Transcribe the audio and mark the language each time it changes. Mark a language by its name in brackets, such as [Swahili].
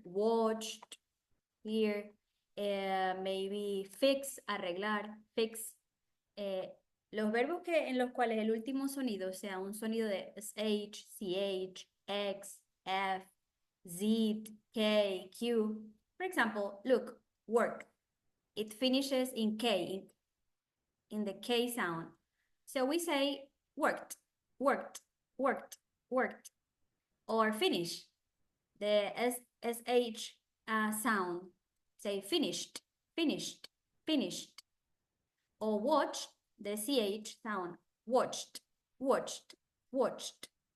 [English] Watched, here, maybe fix, arreglar, fix. [Spanish] Los verbos en los cuales el último sonido sea un sonido de SH, CH, X, F, Z, K, Q. [English] For example, look, work. It finishes in K, in the K sound. So we say worked, worked, worked, worked. Or finish, the SH sound. Say finished, finished, finished. Or watch, the CH sound. Watched, watched, watched.